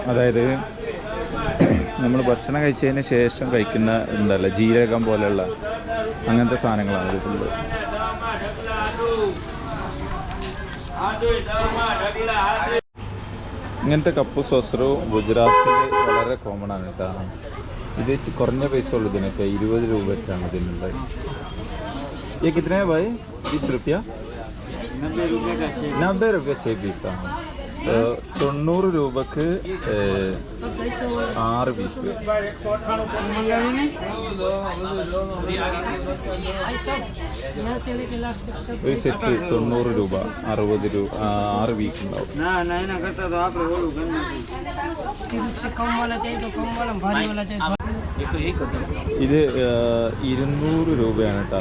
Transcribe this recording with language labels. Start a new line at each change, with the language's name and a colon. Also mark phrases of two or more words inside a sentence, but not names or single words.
Malayalam: അതായത് നമ്മൾ ഭക്ഷണം കഴിച്ചതിന് ശേഷം കഴിക്കുന്ന എന്തല്ല ജീരകം പോലെയുള്ള അങ്ങനത്തെ സാധനങ്ങളാണ് ഇത് ഫുള്ള്. ഇങ്ങനത്തെ
English: cup saucer
Malayalam: ഗുജറാത്തിൽ വളരെ കോമൺ ആണ് കേട്ടോ. ഇത് കുറഞ്ഞ പൈസ ഉള്ളൂ ഇതിനൊക്കെ, 20 രൂപയ്ക്കാണ് ഇതിനുള്ളത്.
Hindi: ये कितने हैं भाई? 20 रुपया? 90 रुपये 6 पीस.
Malayalam: 90 രൂപക്ക് 6 പീസ്. ഒരു സെറ്റ് 90 രൂപ, 60 രൂപ, 6 പീസ് ഉണ്ടാവും. ഇത് 200 രൂപയാണ് കേട്ടോ.